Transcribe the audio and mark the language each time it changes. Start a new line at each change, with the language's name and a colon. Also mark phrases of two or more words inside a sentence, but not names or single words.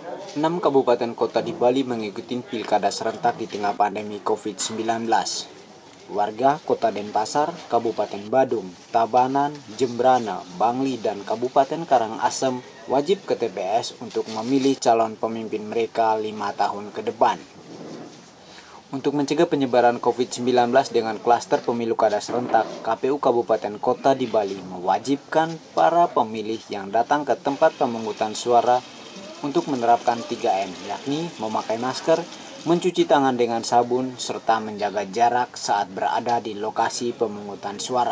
Indonesian: 6 kabupaten kota di Bali mengikuti pilkada serentak di tengah pandemi COVID-19. Warga Kota Denpasar, Kabupaten Badung, Tabanan, Jembrana, Bangli, dan Kabupaten Karangasem wajib ke TPS untuk memilih calon pemimpin mereka 5 tahun ke depan. Untuk mencegah penyebaran COVID-19 dengan klaster pemilu kada serentak, KPU Kabupaten Kota di Bali mewajibkan para pemilih yang datang ke tempat pemungutan suara untuk menerapkan 3M, yakni memakai masker, mencuci tangan dengan sabun, serta menjaga jarak saat berada di lokasi pemungutan suara.